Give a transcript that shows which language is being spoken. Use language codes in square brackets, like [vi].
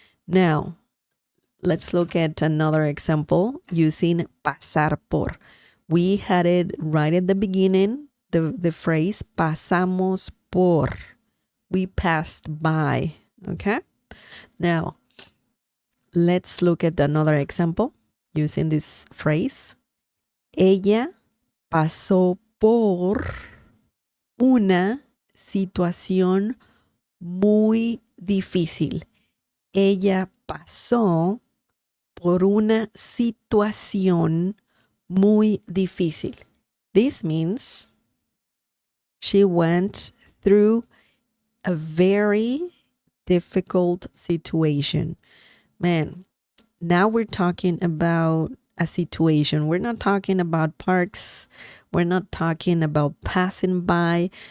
[en] Now, let's look at another example using pasar por. We had it right at the beginning. The phrase pasamos por, we passed by, okay? Now, let's look at another example using this phrase. [es] Ella pasó por una situación muy difícil. Ella pasó por una situación muy difícil. [en] This means she went through a very difficult situation. Man, now we're talking about a situation. We're not talking about parks. We're not talking about passing by.